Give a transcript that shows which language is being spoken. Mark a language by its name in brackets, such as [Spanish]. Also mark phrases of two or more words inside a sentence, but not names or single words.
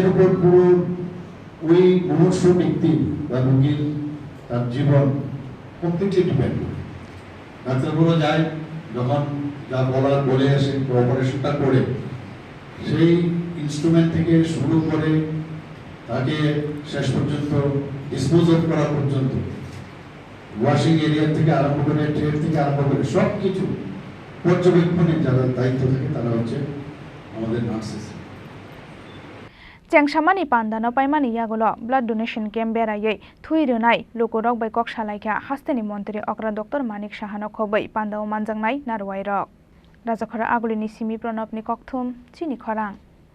[Bangla] উপর পুরো ওই মুমূর্ষ ব্যক্তি বা রোগীর তার জীবন [English] completely depend [Bangla] করে ডাক্তারগুলো যায় যখন যা বলার বলে আসে অপারেশনটা করে সেই ইনস্ট্রুমেন্ট থেকে শুরু করে তাকে শেষ পর্যন্ত [English] dispose of [Bangla] করা পর্যন্ত [English] washing area [Bangla] থেকে আরম্ভ করে ট্রেড থেকে আরম্ভ করে সব কিছু পর্যবেক্ষণে যারা দায়িত্ব থাকে তারা হচ্ছে আমাদের নার্সেস [Kok Borok] Chengsamani pandano paimani yagulo [English] blood donation camp [Kok Borok] berayei thui runai lukurok bai kok salaikha hasteni mantri okra Dr. Manik Saha no khoboi pandao manjangnai narwai rok Rajakhara agulini simi pranabni kokthum Chini Khorang